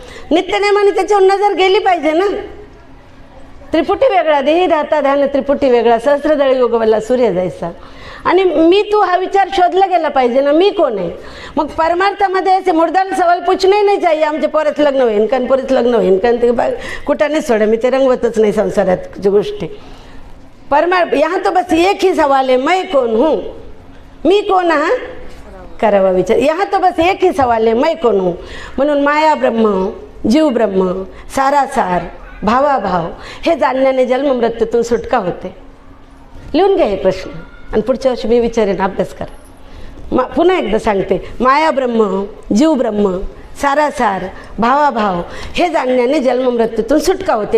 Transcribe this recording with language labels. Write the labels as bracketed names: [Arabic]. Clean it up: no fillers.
[Marathi] नित्यनेमाने त्याच्यावर नजर गेली पाहिजे ना. त्रिपुटी वेगळा, देही ध्याता ध्यान त्रिपुटी वेगळा, सहस्त्रदळी उगवला सूर्य जैसा. आणि मी तू हा विचार शोधला गेला पाहिजे ना. मी कोण आहे? मग परमार्थामध्ये असे मुर्दाल [Hindi] सवाल पूछणे नाही चाहिए. [Marathi] आमचे पोराचं लग्न होईन कारण पोरीचं लग्न होईन कारण ते कुठं नाही सोडा, मी ते रंगवतच नाही संसारात गोष्टी. [Hindi] यहाँ तो बस एक ही सवाल है, मैं कौन हूँ? [Marathi] मी कोण हा करावा विचार. [Hindi] यहाँ तो बस एक ही सवाल है, मैं कौन हूँ? [Marathi] म्हणून माया ब्रह्म, जीव ब्रह्म, सारासार, भावाभाव हे जाणण्याने जन्म मृत्यूतून सुटका होते. लिहून घ्या हे प्रश्न आणि पुढच्या वर्षी मी विचारेन, अभ्यास करा. पुन्हा एकदा सांगते. माया ब्रह्म, जीव ब्रह्म, सारासार, भावाभाव हे जाणण्याने जन्म मृत्यूतून सुटका होते.